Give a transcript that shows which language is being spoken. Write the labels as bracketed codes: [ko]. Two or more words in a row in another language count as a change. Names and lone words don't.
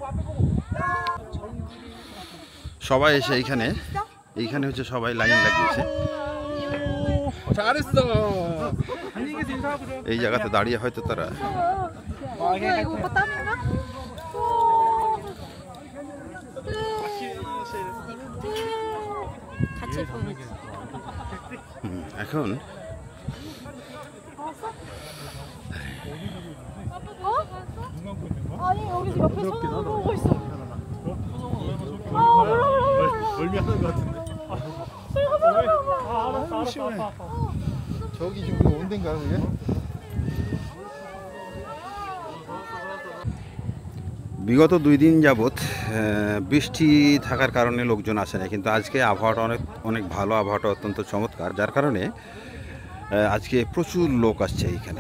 [bn] সবাই এসে এইখানে হচ্ছে সবাই লাইন লাগিয়েছে, এই জায়গাতে দাঁড়িয়ে হয়তো তারা এখন [ko] 아니 여기 옆에 쳐다보고 있어. 멀미하는 것 같은데. 저기 지금 온 데인가 그게? [bn] বিগত 2 দিন যাবৎ বৃষ্টি থাকার কারণে লোকজন আসে না, কিন্তু আজকে আবহাওয়াটা অনেক ভালো, আবহাওয়াটা অত্যন্ত চমৎকার, যার কারণে আজকে প্রচুর লোক আসছে এইখানে।